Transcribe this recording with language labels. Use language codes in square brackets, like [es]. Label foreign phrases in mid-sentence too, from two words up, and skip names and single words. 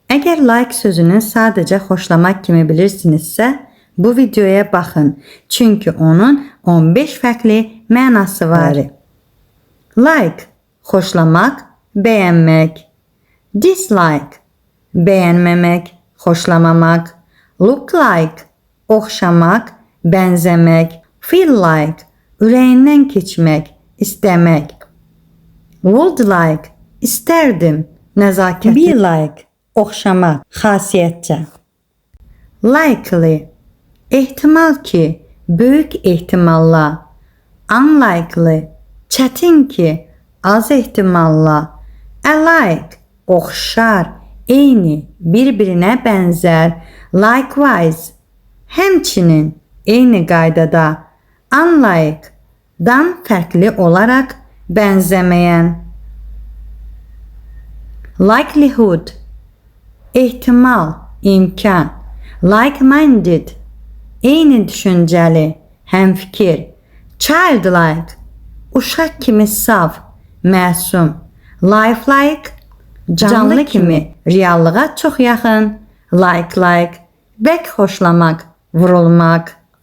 [az] Əgər like sözünü sadəcə xoşlamaq kimi bilirsinizsə, bu videoya baxın. Çünki onun 15 fərqli mənası var. Like, xoşlamaq, bəyənmək. Dislike, bəyənməmək, xoşlamamaq. [en] Look like, [az] oxşamaq, bənzəmək. [en] Feel like, [az] ürəyindən keçmək, istəmək. [en] Would like, [az] istərdim, nəzakətli. [en] Be like, [az] oxşamaq, xasiyyətcə. Likely, ehtimal ki, böyük ehtimalla. Unlikely, çətin ki, az ehtimalla. Alike, oxşar, eyni, bir-birinə bənzər. Likewise, həmçinin, eyni qaydada. Unlike, dan fərqli olaraq bənzəməyən. Likelihood, ehtimal, imkan. Like-minded, eyni düşüncəli, həmfikir. Childlike, uşaq kimi saf, məsum. Lifelike, canlı kimi, reallığa çox yaxın. Like, bək xoşlamaq, vurulmaq.